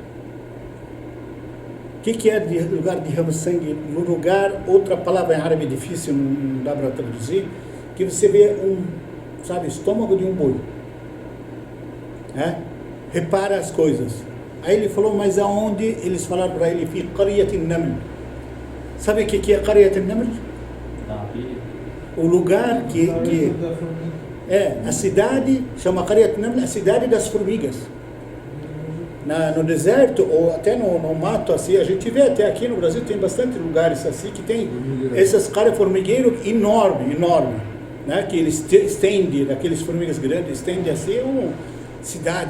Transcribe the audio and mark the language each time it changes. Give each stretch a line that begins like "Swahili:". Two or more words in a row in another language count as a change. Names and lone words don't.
Portuguese: O que é lugar que derrama sangue? No lugar, outra palavra em árabe difícil, não dá para traduzir, que você vê estômago de um boi. Repara as coisas. Aí ele falou, mas aonde? Eles falaram para ele,
Arabic: في قرية النمل.
Portuguese: Sabe o que é Qaryat an-Naml? O lugar que a cidade, chama Qaryat an-Naml, a cidade das formigas. No deserto, ou até no mato, assim, a gente vê até aqui no Brasil, tem bastante lugares assim, que tem essas caras formigueiros enorme, né? Que eles estendem, daqueles formigas grandes, estendem assim, cidade.